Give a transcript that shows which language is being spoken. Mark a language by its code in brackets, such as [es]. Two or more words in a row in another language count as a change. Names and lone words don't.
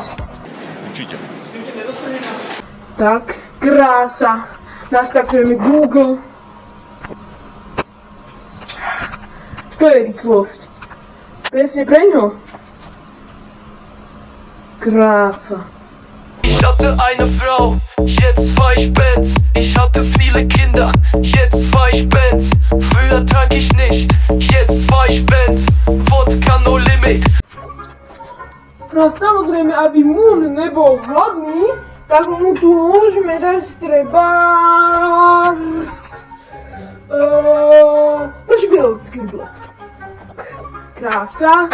[sk] Určite. Tak, krása. Naštartujeme Google. To je rýchlosť. Presne pre ňo. Krása. [de] Ich hatte eine Frau, jetzt fahr ich Benz. Ich hatte viele Kinder, jetzt fahr ich Benz. Früher trank ich nicht, jetzt fahr ich Benz. [en] Vodka no limit. [sk] No samozrejme, aby Moon nebol hladný, tak mu tu môžeme dať trebárs... Špilský blok. Krása.